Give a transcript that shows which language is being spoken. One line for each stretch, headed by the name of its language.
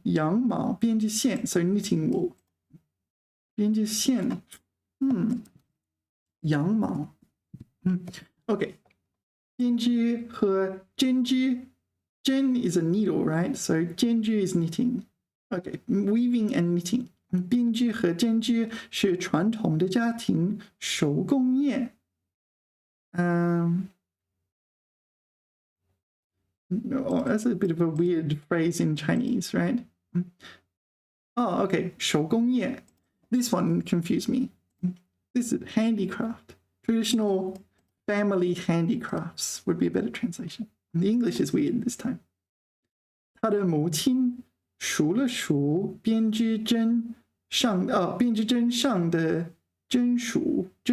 Chinese: 羊毛编织线,
English: so knitting wool.
Chinese: 编织线, 羊毛.Okay. 编织和针织.
English: 针 is a needle, right? So 针织 is knitting. Okay, weaving and knitting.
Chinese: 编织和针织是传统的家庭手工业。
English: No, that's a bit of a weird phrase in Chinese, right? Oh, okay, 手工业.This one confused me. This is handicraft. Traditional family handicrafts would be a better translation. The English is weird this time.
Chinese: 他的母亲数了数编织针上编织针上的针数。